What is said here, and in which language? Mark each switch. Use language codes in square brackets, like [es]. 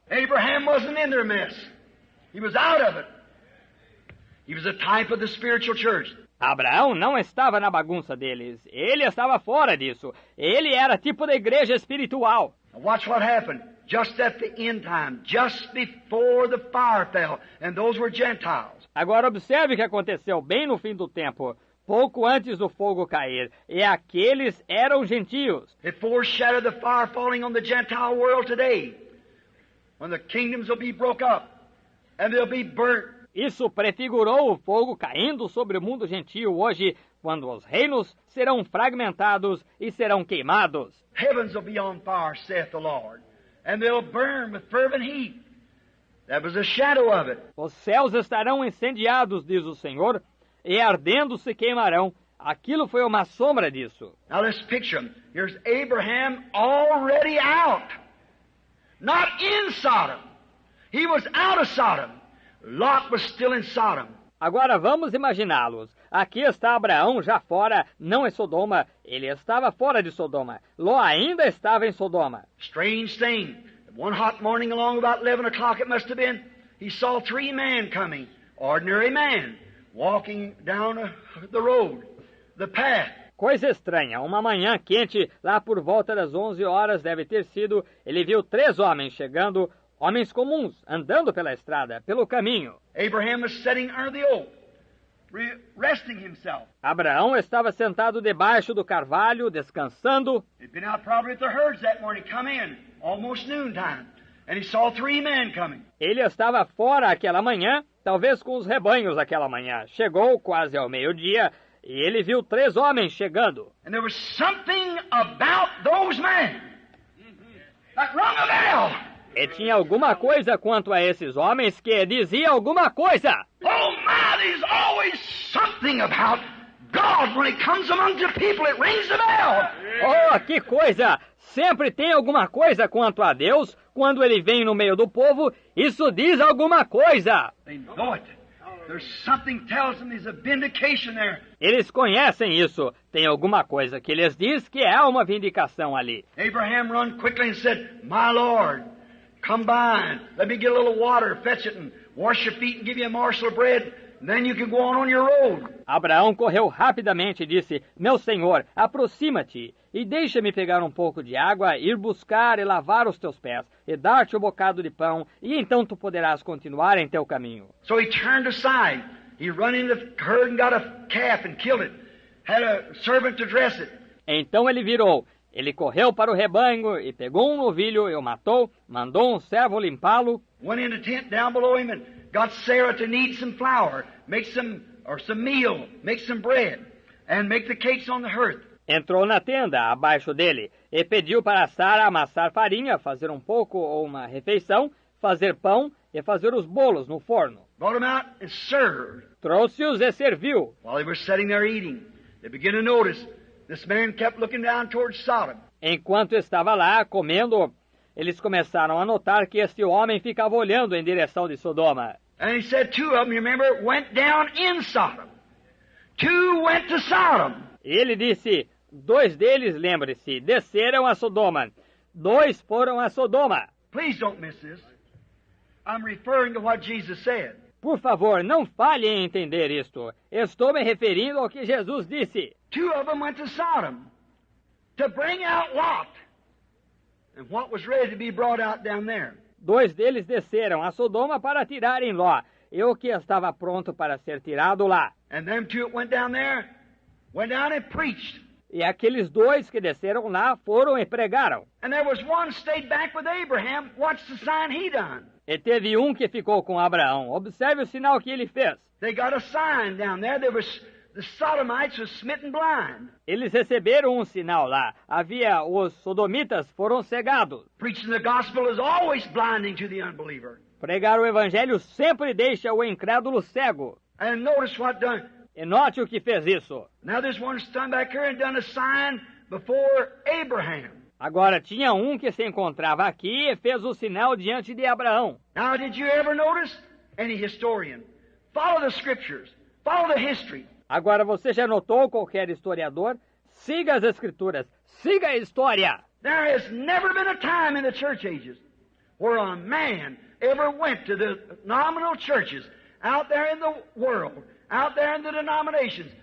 [en] Abraham wasn't in their mess. He was out of it. He was a type of the spiritual church. [pt] Abraão não estava na bagunça deles. Ele estava fora disso. Ele era tipo da igreja espiritual. [en] Now watch what happened. Just at the end time, just before the fire fell, and those were Gentiles. [pt] Agora observe o que aconteceu bem no fim do tempo, pouco antes do fogo cair, e aqueles eram gentios. [en] It foreshadowed the fire falling on the Gentile world today, when the kingdoms will be broke up, and they'll be burnt. [pt] Isso prefigurou o fogo caindo sobre o mundo gentio hoje, quando os reinos serão fragmentados e serão queimados. [en] Heavens will be on fire, saith the Lord, and they'll burn with fervent heat. That was a shadow of it. [pt] Os céus estarão incendiados, diz o Senhor, e ardendo se queimarão. Aquilo foi uma sombra disso. [en] Now let's picture him. Here's Abraham already out. Not in Sodom. He was out of Sodom. Lot was still in Sodom. [pt] Agora vamos imaginá-los. Aqui está Abraão já fora, não em Sodoma. Ele estava fora de Sodoma. Ló ainda estava em Sodoma. [en] Strange thing. One hot morning along about 11 o'clock it must have been, he saw 3 men coming. Ordinary man. Walking down the road. The path. [pt] Coisa estranha. Uma manhã quente, lá por volta das 11 horas deve ter sido, ele viu 3 homens chegando, homens comuns, andando pela estrada, pelo caminho. [en] Abraham was sitting under the oak, resting himself. [pt] Abraão estava sentado debaixo do carvalho, descansando. [en] He'd been out probably at the herds that morning, come in, almost noontime, and he saw 3 men coming. [pt] Ele estava fora aquela manhã, talvez com os rebanhos aquela manhã. Chegou quase ao meio-dia e ele viu 3 homens chegando. [en] And there was something about those men that rung a bell. [pt] E tinha alguma coisa quanto a esses homens que dizia alguma coisa. [en] Oh my, there's always something about God, when it comes among the people, it rings the bell. [pt] Oh, que coisa! Sempre tem alguma coisa quanto a Deus. Quando ele vem no meio do povo, isso diz alguma coisa. [en] They know it. There's something tells them there's a vindication there. [pt] Eles conhecem isso. Tem alguma coisa que lhes diz que há uma vindicação ali. [en] Abraham run quickly and said, My Lord, come by, let me get a little water, fetch it, and wash your feet and give you a morsel of bread, and then you can go on your road. [pt] Abraão correu rapidamente e disse, Meu senhor, aproxima-te e deixa-me pegar um pouco de água, ir buscar e lavar os teus pés, e dar-te um bocado de pão, e então tu poderás continuar em teu caminho. [en] So he turned aside. He run into the herd and got a calf and killed it. Had a servant to dress it. [pt] Então ele virou. Ele correu para o rebanho e pegou um novilho e o matou, mandou um servo limpá-lo. [en] Went in the tent down below him and got Sarah to knead some flour, make some meal, make some bread, and make the cakes on the hearth. [pt] Entrou na tenda, abaixo dele, e pediu para Sara amassar farinha, fazer um pouco ou uma refeição, fazer pão e fazer os bolos no forno. [en] Brought him out and served. [pt] Trouxe-os e serviu. [en] While they were sitting there eating, they began to notice this man kept looking down towards Sodom. [pt] Enquanto estava lá comendo, eles começaram a notar que este homem ficava olhando em direção de Sodoma. [en] And he said two of them, you remember, went down in Sodom. Two went to Sodom. [pt] Ele disse, 2 deles, lembre-se, desceram a Sodoma. 2 foram a Sodoma. [en] Please don't miss this. I'm referring to what Jesus said. [pt] Por favor, não falhe em entender isto. Estou me referindo ao que Jesus disse. [en] 2 of them went to Sodom to bring out Lot and what was ready to be brought out down there. [pt] 2 deles desceram a Sodoma para tirarem Ló, e o que estava pronto para ser tirado lá. [en] And them 2 that went down there went down and preached. [pt] E aqueles 2 que desceram lá foram e pregaram. [en] And there was one stayed back with Abraham. Watch the sign he done. [pt] E teve um que ficou com Abraão. Observe o sinal que ele fez. [en] They got a sign down there. The Sodomites was smitten blind. [pt] Eles receberam um sinal lá. Os sodomitas foram cegados. [en] Preaching the gospel is always blinding to the unbeliever. [pt] Pregar o evangelho sempre deixa o incrédulo cego. [en] And notice what done. [pt] E note o que fez isso. [en] Now there's one stand back here and done a sign before Abraham. [pt] Agora tinha um que se encontrava aqui e fez o sinal diante de Abraão. [en] Now did you ever notice? Any historian. Follow the scriptures. Follow the history. [pt] Agora você já notou, qualquer historiador? Siga as escrituras. Siga a história. [en] There has never been a time in the church ages where a man ever went to the nominal churches out there in the world, out there in the denominations.